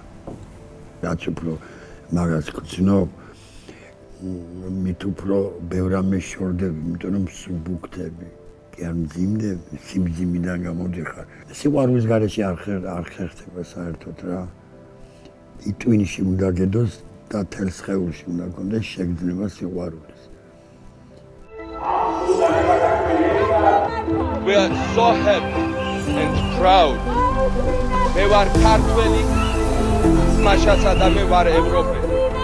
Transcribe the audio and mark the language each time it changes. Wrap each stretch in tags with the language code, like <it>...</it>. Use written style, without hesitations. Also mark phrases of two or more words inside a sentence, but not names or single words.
<ka>რაც უფრო მაგას გძნობ, მით უფრო ბევრ რამეს შორდები, იმიტომ რომ სუბუქდები. კი არ მძიმდები, სიმძიმიდან გამოდიხარ. სიყვარულის გარეშე არ ხერხდება საერთოდ რა. იტვინში უნდა გედოს და თელ სხეულში უნდა გქონდეს შეგრძნება სიყვარულის.</ka> <en>We are so happy and proud.</en> <ka>მე ვარ ქართველი, მაშასა და მე ვარ ევროპელი.</ka>